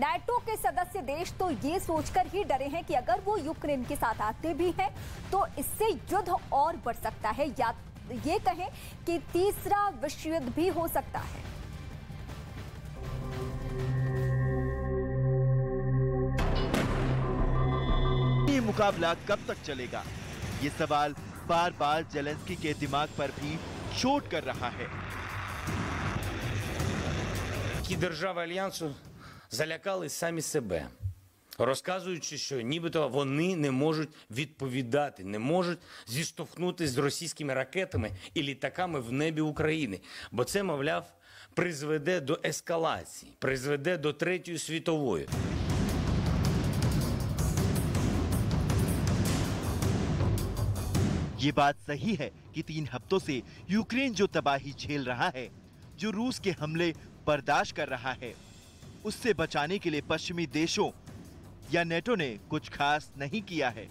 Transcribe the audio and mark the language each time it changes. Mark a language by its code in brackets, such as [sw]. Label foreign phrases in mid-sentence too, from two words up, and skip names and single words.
[hi] नाटो के सदस्य देश तो ये सोचकर ही डरे हैं कि अगर वो यूक्रेन के साथ आते भी हैं तो इससे युद्ध और बढ़ सकता है, या ये कहें कि तीसरा विश्व युद्ध भी हो सकता है। ये मुकाबला कब तक चलेगा, ये सवाल बार बार ज़ेलेंस्की के दिमाग पर भी चोट कर रहा है। [uk] Ті держави Альянсу залякали самі себе, розказуючи, що нібито вони не можуть відповідати, не можуть зіштовхнутися з російськими ракетами і літаками в небі України. Бо це, мовляв, призведе до ескалації, призведе до Третьої світової. [hi] ये बात सही है कि 3 हफ्तों से यूक्रेन जो तबाही झेल रहा है, जो रूस के हमले बर्दाश्त कर रहा है, उससे बचाने के लिए पश्चिमी देशों या नेटो ने कुछ खास नहीं किया है।